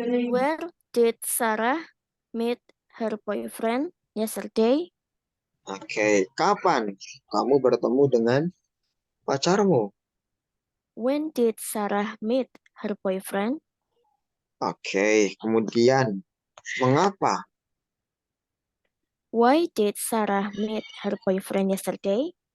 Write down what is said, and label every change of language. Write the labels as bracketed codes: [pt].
[en] Where did Sarah meet her boyfriend yesterday? [id] Oke, kapan kamu bertemu dengan pacarmu? [en] When did Sarah meet her boyfriend? [id] Oke, kemudian mengapa? [en] Why did Sarah meet her boyfriend yesterday?